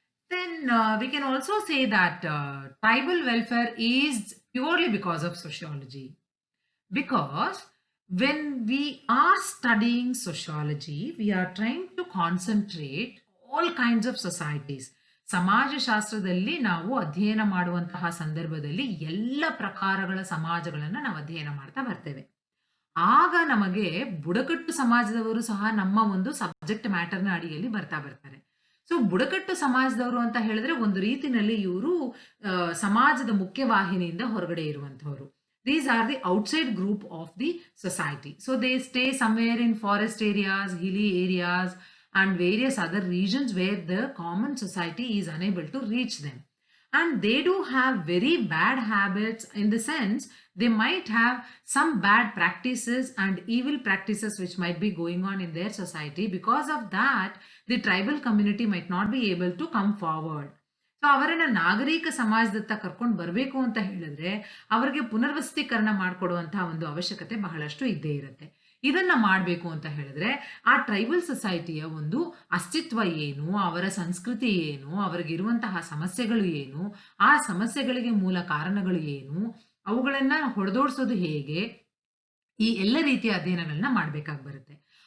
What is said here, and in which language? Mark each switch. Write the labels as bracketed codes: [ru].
[en] Then we can also say that tribal welfare is purely because of sociology. Because when we are studying sociology, we are trying to concentrate all kinds of societies. [kn] ಸಮಾಜಶಾಸ್ತ್ರದಲ್ಲಿ ನಾವು ಅಧ್ಯಯನ ಮಾಡುವಂತಹ ಸಂದರ್ಭದಲ್ಲಿ ಎಲ್ಲ ಪ್ರಕಾರಗಳ ಸಮಾಜಗಳನ್ನು ನಾವು ಅಧ್ಯಯನ ಮಾಡ್ತಾ ಬರ್ತೇವೆ. ಆಗ ನಮಗೆ ಬುಡಕಟ್ಟು ಸಮಾಜದವರು ಸಹ ನಮ್ಮ ಒಂದು ಸಬ್ಜೆಕ್ಟ್ ಮ್ಯಾಟರ್ನ ಅಡಿಯಲ್ಲಿ ಬರ್ತಾರೆ. ಸೊ ಬುಡಕಟ್ಟು ಸಮಾಜದವರು ಅಂತ ಹೇಳಿದ್ರೆ ಒಂದು ರೀತಿನಲ್ಲಿ ಇವರು ಸಮಾಜದ ಮುಖ್ಯವಾಹಿನಿಯಿಂದ ಹೊರಗಡೆ ಇರುವಂತವರು. [en] These are the outside group of the society. So they stay somewhere in forest areas, hilly areas, and various other regions where the common society is unable to reach them. And they do have very bad habits, in the sense they might have some bad practices and evil practices which might be going on in their society. Because of that, the tribal community might not be able to come forward. [kn] So ಅವರನ್ನ ನಾಗರಿಕ ಸಮಾಜದತ್ತ ಕರ್ಕೊಂಡು ಬರಬೇಕು ಅಂತ ಹೇಳಿದ್ರೆ ಅವರಿಗೆ ಪುನರ್ವಸತೀಕರಣ ಮಾಡಿಕೊಡುವಂತಹ ಒಂದು ಅವಶ್ಯಕತೆ ಬಹಳಷ್ಟು ಇದ್ದೇ ಇರುತ್ತೆ. ಇದನ್ನ ಮಾಡಬೇಕು ಅಂತ ಹೇಳಿದ್ರೆ ಆ ಟ್ರೈಬಲ್ ಸೊಸೈಟಿಯ ಒಂದು ಅಸ್ತಿತ್ವ ಏನು, ಅವರ ಸಂಸ್ಕೃತಿ ಏನು, ಅವರಿಗಿರುವಂತಹ ಸಮಸ್ಯೆಗಳು ಏನು, ಆ ಸಮಸ್ಯೆಗಳಿಗೆ ಮೂಲ ಕಾರಣಗಳು ಏನು, ಅವುಗಳನ್ನ ಹೊಡೆದೋಡಿಸೋದು ಹೇಗೆ, ಈ ಎಲ್ಲ ರೀತಿಯ ಅಧ್ಯಯನಗಳನ್ನ ಮಾಡಬೇಕಾಗಿ ಬರುತ್ತೆ.